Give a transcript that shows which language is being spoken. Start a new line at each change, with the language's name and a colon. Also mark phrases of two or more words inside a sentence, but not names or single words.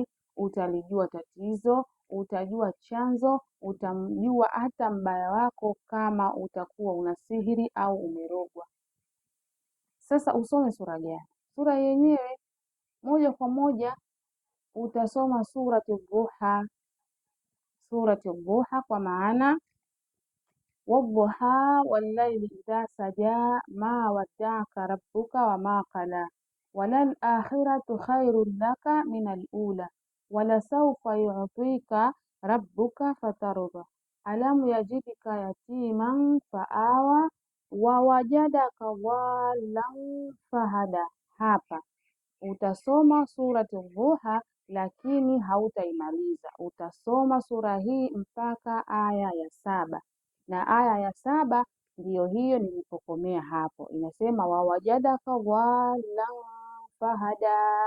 Swahili: Utalijua tatizo, utajua chanzo, utamjua hata mbaya wako kama utakuwa una sihiri au umerogwa. Sasa usome sura gani? Sura yenyewe moja kwa moja utasoma surati Dhuha, kwa
Arabic: maana والضحى والليل إذا سجى ما ودعك ربك وما قلى وللآخرة خير لك من الأولى ولسوف يعطيك ربك فترضى ألم يجدك يتيما فآوى ووجدك ضالا فهدى.
Swahili: Hapa utasoma surati Dhuha, lakini hautaimaliza. Utasoma sura hii mpaka aya ya 7, na aya ya 7 ndiyo hiyo nilipokomea hapo, inasema
Arabic: ووجدك ضالا فهدى.